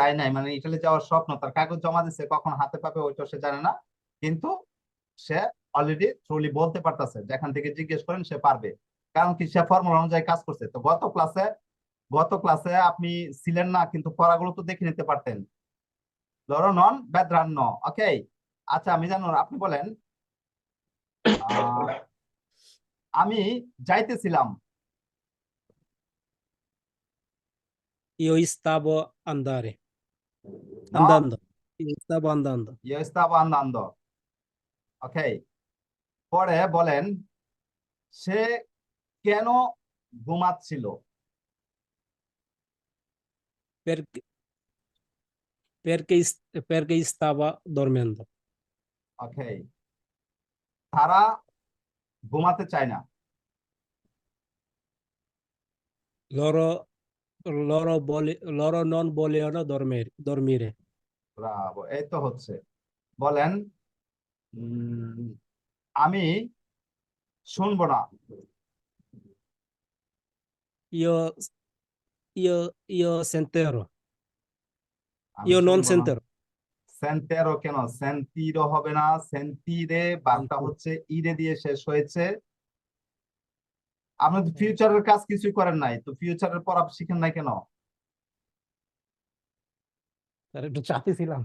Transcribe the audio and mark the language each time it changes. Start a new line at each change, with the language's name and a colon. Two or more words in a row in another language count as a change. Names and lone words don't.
Bangla: যায় নাই, মানে ইটালি যাওয়ার স্বপ্ন, তার কাগজ জমা দিচ্ছে, কখন হাতে পাবে ওইটা সে জানে না, কিন্তু সে অলরেডি থ্রুলি বলতে পারতেছে, যেখান থেকে জিজ্ঞেস করেন সে পারবে, কারণ কি সে ফর্মুলা অনুযায়ী কাজ করছে। তো গত ক্লাসে আপনি ছিলেন না, কিন্তু পড়াগুলো তো দেখে নিতে পারতেন।
Italian: loro non vedranno, ওকে।
Bangla: আচ্ছা মিজানুর আপনি বলেন, আমি যাইতেছিলাম।
Italian: Io stavo andare, No, andando, io stavo andando,
Spanish: yo estaba andando,
Bangla: ওকে। পরে বলেন, সে কেন ঘুমাচ্ছিল?
Italian: perché, perché stava dormendo,
Bangla: ওকে, তারা ঘুমাতে চায় না।
Italian: loro, loro non volevano dormire,
Bangla: ব্রাভো, এই তো হচ্ছে। বলেন, আমি শুনবো না।
Italian: io, io sentirò,
Bangla: আমি
Italian: io non
Bangla: শুনবো না।
Italian: sentirò,
Bangla: সেন্টেরো কেন, সেন্তিরো হবে না, সেন্তিরে, বার্তা হচ্ছে ইরে দিয়ে শেষ হয়েছে। আপনি তো ফিউচারের কাজ কিছুই করেন নাই, তো ফিউচারের পড়া শিখেন নাই কেন? তার একটু চাপে ছিলাম।